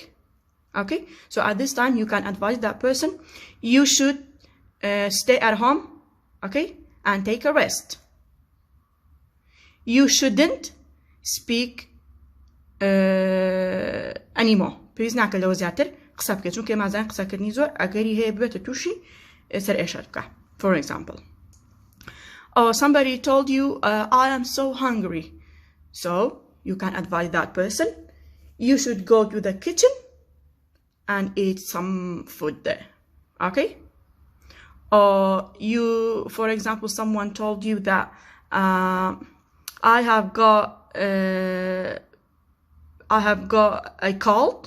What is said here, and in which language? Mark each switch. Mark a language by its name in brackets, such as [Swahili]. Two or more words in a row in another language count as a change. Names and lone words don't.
[English] Okay, so at this time you can advise that person, you should stay at home, okay, and take a rest. You shouldn't speak anymore. [Central Kurdish] Please ناکە لەوە زیاتر قسە بکەیت چونکە مازان قسەکردنی زۆر ئەگەری هەیە ببێتە تووشی سەر ئێشە بکە. [English] For example, or somebody told you, I am so hungry. So you can advise that person, you should go to the kitchen and eat some food there. Okay? Or you, for example, someone told you that I have got a cold.